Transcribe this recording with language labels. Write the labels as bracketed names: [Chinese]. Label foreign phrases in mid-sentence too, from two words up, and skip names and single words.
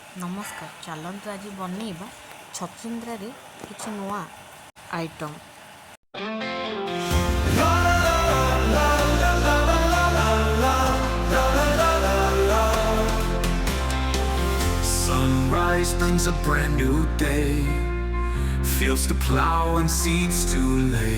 [Odia] ନମସ୍କାର, ଚାଲନ୍ତୁ ଆଜି ବନେଇବା ଛଚିନ୍ଦ୍ରାରେ କିଛି ନୂଆ ଆଇଟମ୍। [English] Sunrise brings a brand new day, fields to plow and seeds to lay.